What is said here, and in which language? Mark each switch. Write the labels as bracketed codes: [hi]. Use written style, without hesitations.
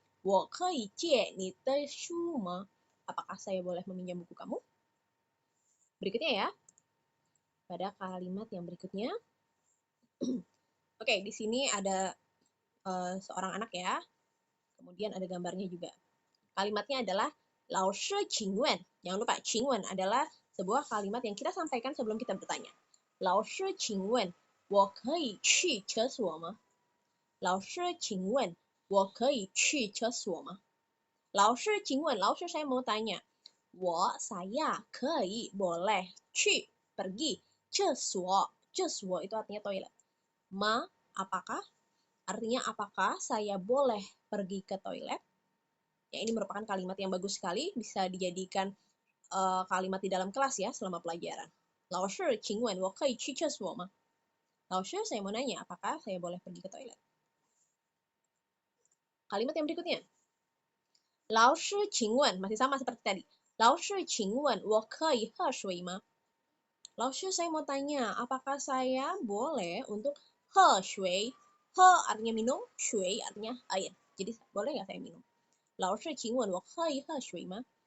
[zh] 我可以借你的书吗? [id] Apakah saya boleh meminjam buku kamu? Berikutnya ya. Pada kalimat yang berikutnya. Oke, di sini ada seorang anak ya. Kemudian ada gambarnya juga. Kalimatnya adalah [zh] 老师请问. [id] Jangan lupa, 请问 adalah sebuah kalimat yang kita sampaikan sebelum kita bertanya. [zh] 老师请问我可以去厕所吗? 老师请问我可以去厕所吗? [id] 老师请问, 老师 saya mau tanya. saya 可以 boleh 去 pergi 厕所 厕所 itu artinya toilet. Ma apakah? Artinya apakah saya boleh pergi ke toilet? Ya, ini merupakan kalimat yang bagus sekali, bisa dijadikan kalimat di dalam kelas ya selama pelajaran. [zh] 老师请问我可以去厕所吗? [id] 老师 saya mau nanya, apakah saya boleh pergi ke toilet? Kalimat yang berikutnya. [zh] 老师请问, [id] masih sama seperti tadi. [zh] 老师请问我可以喝水吗? [id] 老师 saya mau tanya, apakah saya boleh untuk 喝水? 喝 artinya minum, 水 artinya air. Jadi boleh nggak saya minum? [zh] 老师请问我可以喝水吗?